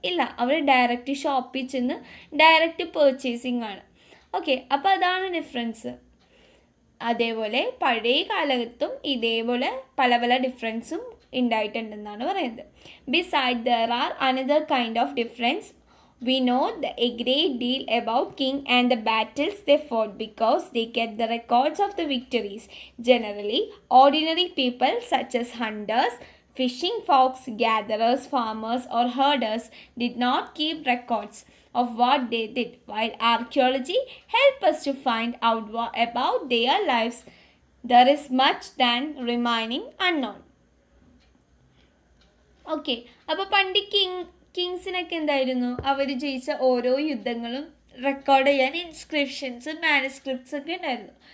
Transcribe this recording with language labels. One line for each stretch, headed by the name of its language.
Malayalam: ഇല്ല, അവർ ഡയറക്റ്റ് ഷോപ്പിൽ ചെന്ന് ഡയറക്റ്റ് പർച്ചേസിങ് ആണ്. ഓക്കെ, അപ്പോൾ അതാണ് ഡിഫറൻസ്. അതേപോലെ പഴയ കാലത്തും ഇതേപോലെ പല പല ഡിഫറൻസും ഉണ്ടായിട്ടുണ്ടെന്നാണ് പറയുന്നത്.
English: Beside there are another kind of difference We know a great deal about king and the battles they fought because they kept the records of the victories. Generally, ordinary people such as hunters, fishing folks, gatherers, farmers, or herders did not keep records of what they did, while archaeology helps us to find out about their lives. There is much than remaining unknown.
Malayalam: Okay, അപ്പോൾ പണ്ട് കിങ്സിനൊക്കെ എന്തായിരുന്നു, അവർ ജയിച്ച ഓരോ യുദ്ധങ്ങളും record ചെയ്യാൻ inscriptions manuscripts ഒക്കെ ഉണ്ടായിരുന്നു.